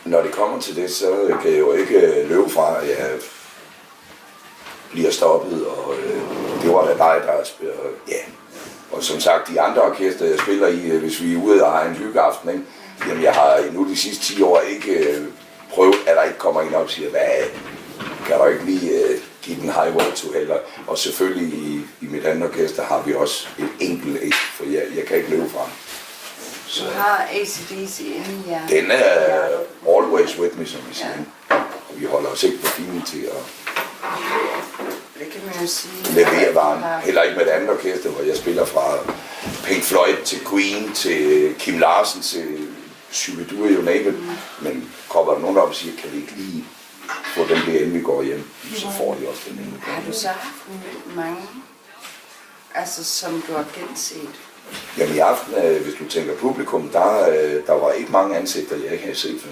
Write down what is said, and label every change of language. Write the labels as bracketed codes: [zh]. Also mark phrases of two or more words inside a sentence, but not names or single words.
[da] Når det kommer til det, så kan jeg jo ikke løbe fra, at jeg bliver stoppet, og det var da dig, der spiller, ja. Og som sagt, de andre orkester, jeg spiller i, hvis vi er ude og har en hyggeaften, ikke? Jamen jeg har nu de sidste 10 år ikke prøvet, at der ikke kommer en op og siger, hvad kan du ikke lige give den highway to hell? Og selvfølgelig i mit andet orkester har vi også et enkelt, for jeg kan ikke løbe fra den. Så. Du har AC/DC inde i hjertet. Den er [en] always with me, [da] som vi siger. Ja. Og vi holder os ikke på fine til at det kan man jo sige. Levere varen. Heller ikke med et andet orkester, hvor jeg spiller fra Pink Floyd til Queen, til Kim Larsen, til Shubidua, [en] you name it. [da] Men kommer der nogen op og siger, kan vi ikke lige få den der, inden vi går hjem? Så får de også den ene. Har du så haft mange, altså som du har genset? Jamen i aften, hvis du tænker publikum, der var ikke mange ansigter, jeg ikke havde set før.